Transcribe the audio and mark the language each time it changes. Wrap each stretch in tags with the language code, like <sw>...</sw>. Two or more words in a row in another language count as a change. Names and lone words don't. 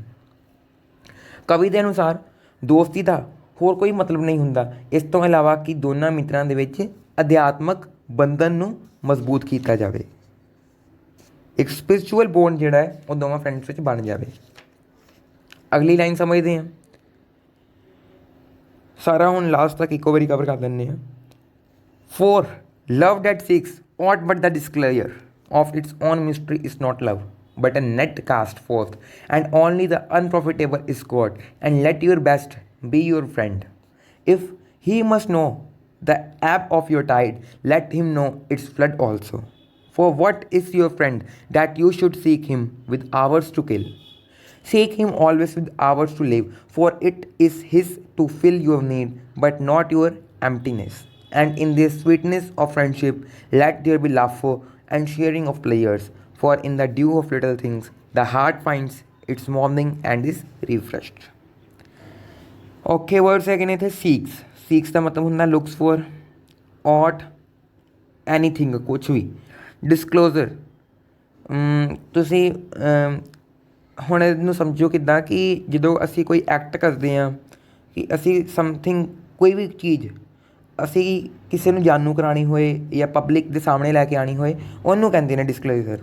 <pa>ਕਵੀ ਦੇ ਅਨੁਸਾਰ ਦੋਸਤੀ ਦਾ ਹੋਰ ਕੋਈ ਮਤਲਬ ਨਹੀਂ ਹੁੰਦਾ ਇਸ ਤੋਂ ਇਲਾਵਾ ਕਿ ਦੋਨਾਂ ਮਿੱਤਰਾਂ ਦੇ ਵਿੱਚ ਅਧਿਆਤਮਕ ਬੰਧਨ ਨੂੰ ਮਜ਼ਬੂਤ ਕੀਤਾ ਜਾਵੇ। ਇੱਕ</pa> <en>spiritual bond</en> <pa>ਜਿਹੜਾ ਹੈ ਉਹ ਦੋਵਾਂ ਫਰੈਂਡਸ ਵਿੱਚ ਬਣ ਜਾਵੇ। ਅਗਲੀ ਲਾਈਨ ਸਮਝਦੇ ਹਾਂ। ਸਾਰਾ ਹੁਣ ਲਾਸਟ ਤੱਕ ਇੱਕੋ ਵਾਰੀ ਕਵਰ ਕਰ ਦਿੰਦੇ ਹਾਂ।</pa> <en>For love that seeks aught but the disclosure of its own mystery is not love, but a net cast forth, and only the unprofitable is caught. And let your best be your friend. If he must know the ebb of your tide, let him know its flood also. For what is your friend that you should seek him with hours to kill? Seek him always with hours to live, for it is his to fill your need, but not your emptiness. And in this sweetness of friendship, let there be laughter and sharing of pleasures, for in the dew of little things, the heart finds its warming and is refreshed.</en> <pa>Okay, words ਹੈਗੇ ਨੇ ਇੱਥੇ seeks.</pa> <en>Seeks</en> <pa>ਦਾ ਮਤਲਬ ਹੁੰਦਾ</pa> <en>looks for, ought, anything,</en> <pa>ਕੁਛ ਵੀ। Disclosure, ਤੁਸੀਂ ਹੁਣ ਇਹਨੂੰ ਸਮਝੋ ਕਿੱਦਾਂ ਕਿ ਜਦੋਂ ਅਸੀਂ ਕੋਈ ਐਕਟ ਕਰਦੇ ਹਾਂ ਕਿ ਅਸੀਂ ਸਮਥਿੰਗ, ਕੋਈ ਵੀ ਚੀਜ਼ ਅਸੀਂ ਕਿਸੇ ਨੂੰ ਜਾਣੂ ਕਰਾਉਣੀ ਹੋਏ ਜਾਂ ਪਬਲਿਕ ਦੇ ਸਾਹਮਣੇ ਲੈ ਕੇ ਆਉਣੀ ਹੋਏ, ਉਹਨੂੰ ਕਹਿੰਦੇ ਨੇ ਡਿਸਕਲੋਜ਼ਰ।</pa>